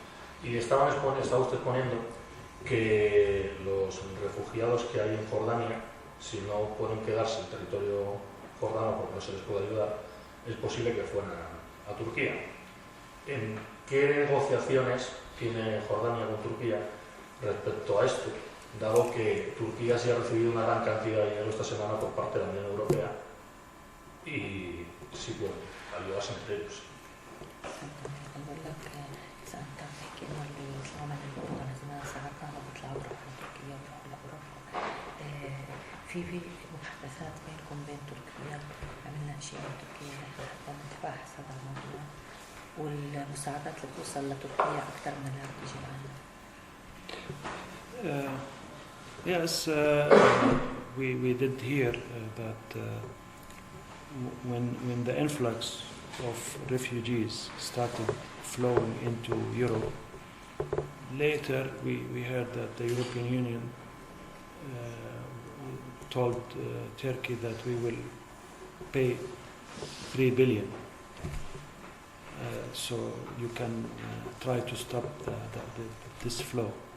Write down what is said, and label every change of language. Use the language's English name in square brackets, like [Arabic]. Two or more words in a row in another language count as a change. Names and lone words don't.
[Spanish] Y estaba usted exponiendo que los refugiados que hay en Jordania, si no pueden quedarse en territorio jordano porque no se les puede ayudar, es posible que fueran a Turquía. ¿En qué negociaciones tiene Jordania con Turquía respecto a esto, dado que Turquía sí ha recibido una gran cantidad de dinero esta semana por parte de la Unión Europea y sí pueden ayudarse entre ellos? [Arabic] في محادثات بينكم بين تركيا، عملنا أشياء مع تركيا نحن نتباحث هذا الموضوع والمساعدات اللي توصل لتركيا أكثر من اللي بتجي لنا. [English] Yes, we did hear that when the influx of refugees started flowing into Europe, later we heard that the European Union told Turkey that we will pay 3 billion so you can try to stop this flow.